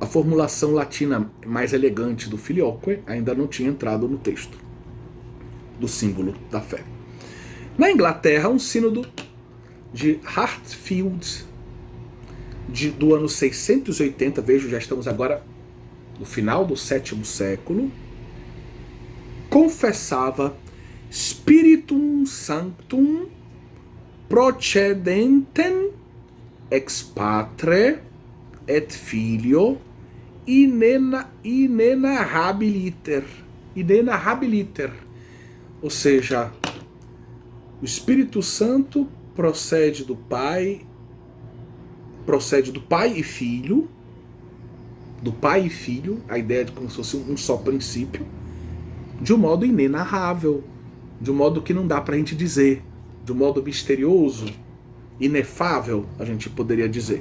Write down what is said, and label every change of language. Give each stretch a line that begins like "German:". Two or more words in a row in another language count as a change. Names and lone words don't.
Portuguese: a formulação latina mais elegante do filioque ainda não tinha entrado no texto do símbolo da fé. Na Inglaterra, um sínodo de Hartfield do ano 680, vejo, já estamos agora no final do 7º século,
Latin: confessava Spiritum Sanctum procedentem ex patre et filio inenarrabiliter.
Portuguese: Ou seja, o Espírito Santo procede do Pai e Filho, a ideia de como se fosse um só princípio, de um modo inenarrável, de um modo que não dá pra gente dizer, de um modo misterioso, inefável, a gente poderia dizer.